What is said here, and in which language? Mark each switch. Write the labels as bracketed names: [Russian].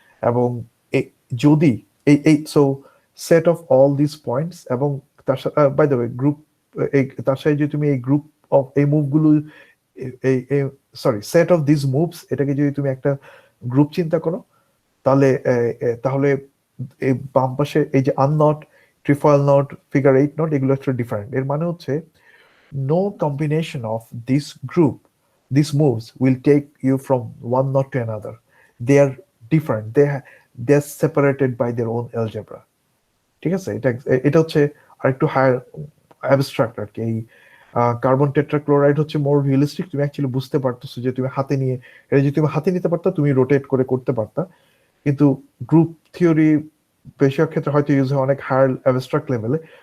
[Bangla] এবং যদি এই [English] so set of all this points, [Bangla] এবং তার সাথে [English] by the way [Bangla] গ্রুপ, তার সাথে যদি তুমি এই গ্রুপ অফ এই মুভগুলো, এই sorry set of this moves, এটাকে যদি তুমি একটা গ্রুপ চিন্তা করো, তাহলে তাহলে এই বাম পাশে এই যে আননট, ট্রিফয়েল নট, ফিগার 8 নট, এগুলো একটা ডিফারেন্ট। এর মানে হচ্ছে [English] no combination of these moves will take you from one knot to another. They are different. They're separated by their own algebra. [Bangla] ঠিক আছে, এটা হচ্ছে আরেকটু হায়ার অ্যাবস্ট্রাক্ট আর কি। এই কার্বন টেট্রাক্লোরাইড হচ্ছে মোর রিয়েলিস্টিক, তুমি অ্যাকচুয়ালি বুঝতে পারতেছো যে তুমি হাতে নিয়ে, এটা যদি তুমি হাতে নিতে পারতা তুমি রোটেট করে করতে পারতা। কিন্তু গ্রুপ থিওরি বেশিরভাগ ক্ষেত্রে হয়তো ইউজ হয় অনেক হায়ার অ্যাবস্ট্রাক্ট লেভেলে।